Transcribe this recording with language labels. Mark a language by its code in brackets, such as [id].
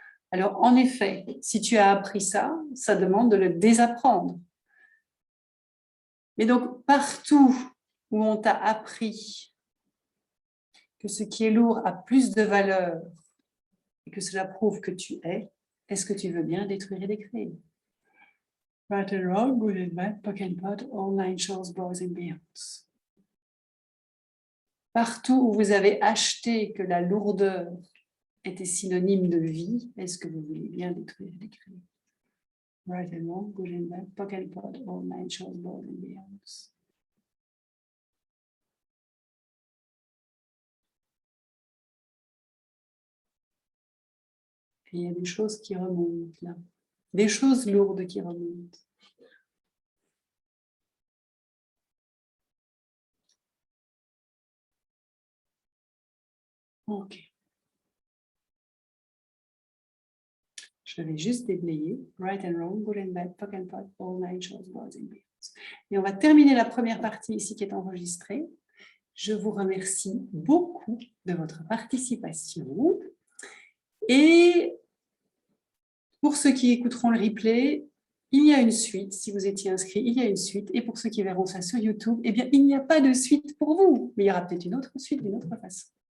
[fr] Alors, en effet, si tu as appris ça, ça demande de le désapprendre. Mais donc, partout où on t'a appris que ce qui est lourd a plus de valeur et que cela prouve que tu es, est-ce que tu veux bien détruire et décréer? [en] Right and wrong, good and bad, POC and POD, all nine shores, boys and beyonds. [fr] Partout où vous avez acheté que la lourdeur était synonyme de vie, est-ce que vous voulez bien détruire et décréer? [en] Right and wrong, good and bad, POC and POD, all nine shores, boys and beyonds. [fr] Et il y a des choses qui remontent là. Des choses lourdes qui remontent. Ok. Je vais juste déblayer. [en] Right and wrong, good and bad, POC and POD, all nine shores, boys and beyonds. [fr] Et on va terminer la première partie ici qui est enregistrée. Je vous remercie beaucoup de votre participation. Et pour ceux qui écouteront le replay, il y a une suite. Si vous étiez inscrit, il y a une suite. Et pour ceux qui verront ça sur YouTube, eh bien, il n'y a pas de suite pour vous. Mais il y aura peut-être une autre suite d'une autre façon.